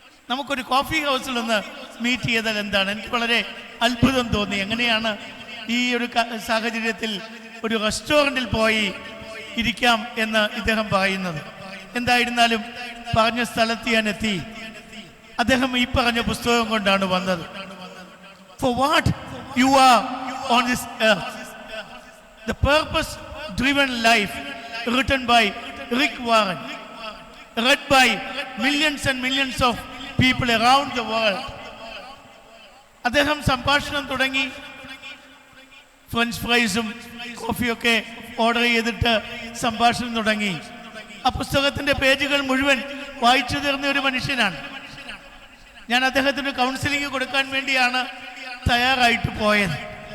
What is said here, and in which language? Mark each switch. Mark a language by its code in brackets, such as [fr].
[ml] നമുക്കൊരു കോഫി ഹൗസിൽ ഒന്ന് മീറ്റ് ചെയ്താൽ എന്താണ്? എനിക്ക് വളരെ അത്ഭുതം തോന്നി. എങ്ങനെയാണ് ഈ ഒരു സാഹചര്യത്തിൽ ഒരു റെസ്റ്റോറൻറ്റിൽ പോയി ഇരിക്കാം എന്ന് ഇദ്ദേഹം പറയുന്നത്? എന്തായിരുന്നാലും പറഞ്ഞ സ്ഥലത്ത് ഞാൻ എത്തി. അദ്ദേഹം ഈ പറഞ്ഞ പുസ്തകം കൊണ്ടാണ് വന്നത്. [en] For what you are on this earth, the purpose-driven life, written by Rick Warren, read by millions and millions of people around the world. [ml] അദ്ദേഹം സംഭാഷണം തുടങ്ങി. ഫ്രഞ്ച് ഫ്രൈസും കോഫിയൊക്കെ ഓർഡർ ചെയ്തിട്ട് സംഭാഷണം തുടങ്ങി. ആ പുസ്തകത്തിന്റെ പേജുകൾ മുഴുവൻ വായിച്ചു തീർന്ന ഒരു മനുഷ്യനാണ്. ഞാൻ അദ്ദേഹത്തിന് കൗൺസിലിംഗ് കൊടുക്കാൻ വേണ്ടിയാണ് തയ്യാറായിട്ട് പോയത്.